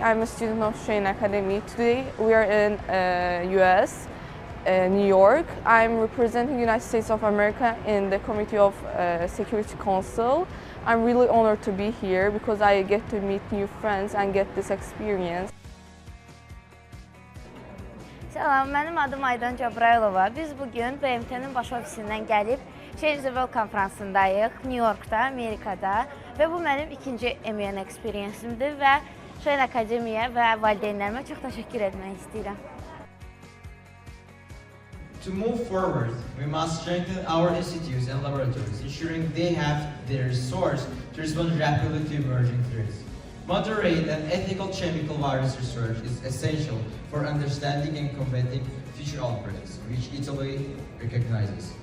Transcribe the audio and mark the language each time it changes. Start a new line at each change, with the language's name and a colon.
English: I'm a student of Shein Academy. Today we are in US. New York. I'm representing the United States of America in the Committee of Security Council. I'm really honored to be here because I get to meet new friends and get this experience.
Azerbaijani: Salam, mənim adım Aydan Cəbrayılova. Biz bugün BMT-nin baş ofisindən gəlib Change the World konferansındayıq, New Yorkda, Amerikada və bu mənim ikinci MUN experience-imdir və Shein Akademiyə və valideynlərimə çox təşəkkür etmək istəyirəm.
English: To move forward, we must strengthen our institutes and laboratories, ensuring they have the resource to respond rapidly to emerging threats. Moderate and ethical chemical virus research is essential for understanding and combating future outbreaks, which Italy recognizes.